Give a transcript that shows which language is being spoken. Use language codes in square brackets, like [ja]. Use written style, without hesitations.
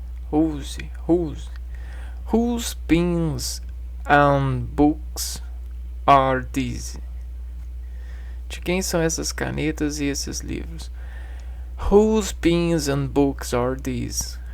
[en] Whose pens and books are these? [pt] De quem são essas canetas e esses livros? [en] Whose pens and books are these?